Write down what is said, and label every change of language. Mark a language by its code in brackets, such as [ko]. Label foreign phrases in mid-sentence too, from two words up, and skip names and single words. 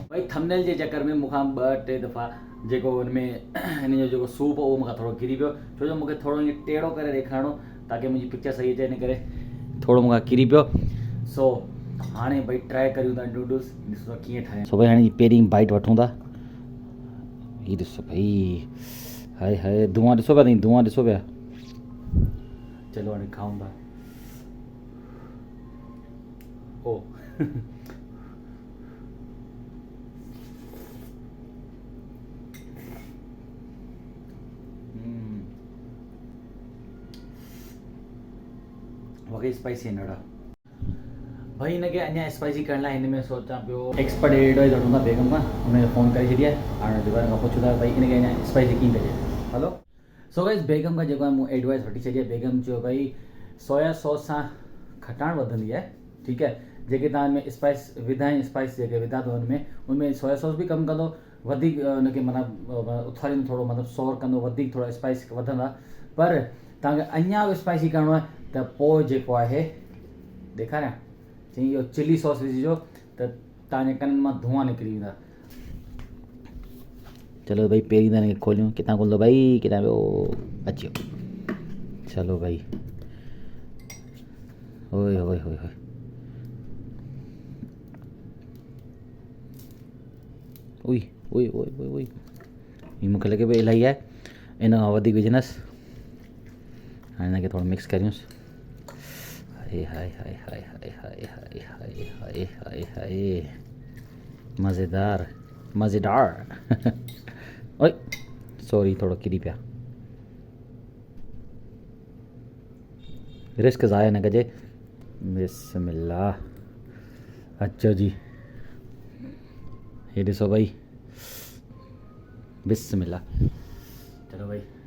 [sd] भाई थंबनेल जे चक्कर में मूंखां 2-3 दफ़ा जेको हिन में हिन जो जेको सूप हो उहो मूंखां थोरो किरी पियो, छो जो मूंखे थोरो ईअं टेढ़ो करे ॾेखारिणो ताकी मुंहिंजी पिक्चर सही अचे, हिन करे थोरो मूंखां किरी पियो। सो हाणे भाई ट्राई करियूं था नूडल्स, ॾिसो कीअं ठाहिनि। सो भाई हाणे पहिरीं बाइट वठूं था। हीअ ॾिसो भाई हाय हाय धुआं ॾिसो पिया, धुआं ॾिसो पिया। चलो हाणे खाऊं था। ओ वाकई स्पाइसी आहिनि ॾाढा। भाई हिनखे अञा स्पाइसी करण लाइ हिन में सोचां पियो [en] expert advice [sd] वठूं था बेगम खां। हुनखे फ़ोन करे छॾी आहे, हाणे दुकान खां पुछूं था भाई हिनखे अञा स्पाइसी कीअं कजे। [en] hello so guys [sd] बेगम खां जेको आहे मूं एडवाइस वठी छॾी आहे। बेगम चयो भाई [en] soya sauce [sd] सां खटाण वधंदी आहे, ठीकु आहे। जेके तव्हां हिन में स्पाइस विधा आहिनि, स्पाइस जेके विधा अथव उनमें [en] soya sauce [sd] बि कमु कंदो, वधीक हुनखे मतिलबु उथारींदो, थोरो मतिलबु सोर कंदो, वधीक थोरा स्पाइस वधंदा। पर तव्हांखे अञा बि स्पाइसी करिणो आहे त पोइ जेको आहे ॾेखारियां, चई इहो [en] chili sauce [sd] विझिजो त तव्हांजे कननि मां धुआं निकिरी वेंदा। चलो भाई पहिरीं त हिनखे खोलियूं, किथां खोलंदो भाई, किथां वियो, अची वियो। चलो भाई ओए होए होए होए उई उई उई उई उई हीअ मूंखे लॻे पियो इलाही आहे, इन खां वधीक विझंदसि। हाणे हिनखे थोरो मिक्स करियूंसि। हाय हाय हाय हाय हाय हाय हाय हाय हाय हाय हाय मज़ेदार मज़ेदार। ओए सॉरी थोरो किरी पिया। रिस्क ज़ाया न कजे। बिस्मिल्लाह। अचो जी, ये ॾिसो भाई बिस्मिल्लाह। चलो भाई